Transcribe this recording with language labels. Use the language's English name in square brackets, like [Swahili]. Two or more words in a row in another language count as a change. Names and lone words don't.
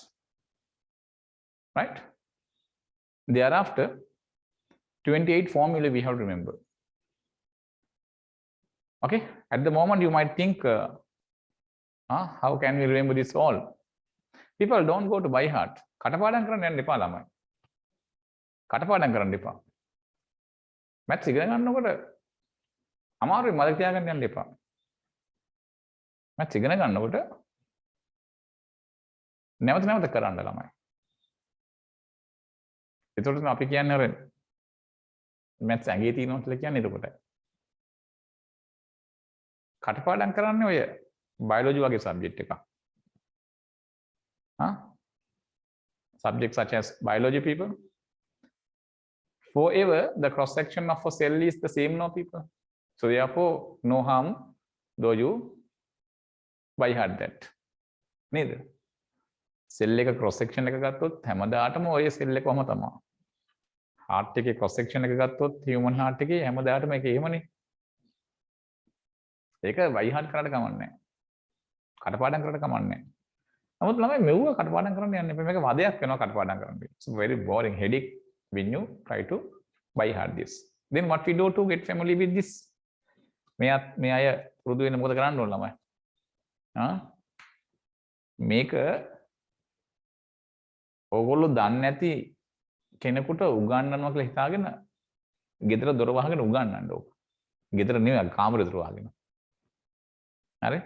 [English] Right? Thereafter, 28 formulae we have to remember. Okay, at the moment you might think, how can we remember this all? People don't go to by heart. [Sinhala] කටපාඩම් කරන්න යන්න එපා ළමයි. කටපාඩම් කරන්න එපා. මැත්ස් ඉගෙන ගන්නකොට අමාරුයි මතක තියාගන්න යන්න එපා. මැත්ස් ඉගෙන ගන්නකොට නැවත නැවත කරන්න ළමයි. ඒතකොට අපි කියන්නේ අර මැත්ස් ඇඟේ තියෙනවා කියලා කියන්නේ එතකොටයි. කටපාඩම් කරන්නේ ඔය බයොලොජි වගේ සබ්ජෙක්ට් එකක්. [English] Subjects such as biology, people. Forever, the cross section of a cell is the same, no people. So therefore, no harm though you by heart that. [Sinhala] Neither. Cell එක [English] cross section [Sinhala] එක ගත්තොත් හැමදාටම ඔය cell එකම තමයි. heart එකේ [English] cross section [Sinhala] එක ගත්තොත් [English] human heart [Sinhala] එකේ හැමදාටම ඒක එහෙමනේ. ඒක [English] by heart [Sinhala] කරලා කමන්නේ නැහැ. කටපාඩම් කරලා කමන්නේ නැහැ. නමුත් ළමයි මෙව්ව කටපාඩම් කරන්න යන්න එපා. මේක වදයක් වෙනවා කටපාඩම් කරන්න. [English] It's very boring headache when you try to by heart this. Then what we do to get familiar with this? [Sinhala] මේ අය පුරුදු වෙන්න මොකද කරන්න ඕන ළමයි? මේක ඕගොල්ලෝ දන්නේ නැති කෙනෙකුට උගන්වනවා කියලා හිතාගෙන ගෙදර දොර වහගෙන උගන්වන්න ඕක. ගෙදර නෙවෙයි කාමරේ දොර වහගෙන. හරි?